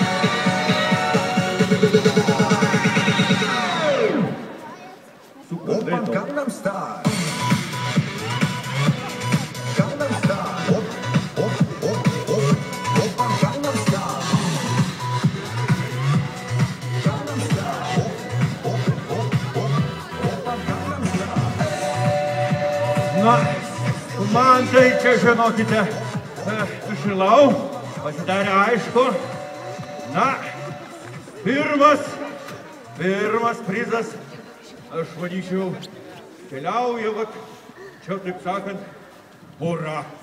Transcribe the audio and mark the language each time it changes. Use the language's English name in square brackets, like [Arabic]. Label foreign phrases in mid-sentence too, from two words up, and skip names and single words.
[Korean] 오빤 강남 스타일 강남 스타일 오빤 강남 스타일 강남 스타일 오빤 강남 스타일 [Lithuanian] Na, man tai čia, žinokite, sušilau, pasidarė aišku. Na, pirmas prizas, aš manyčiau, keliauja, vat, čia taip sakant, pora.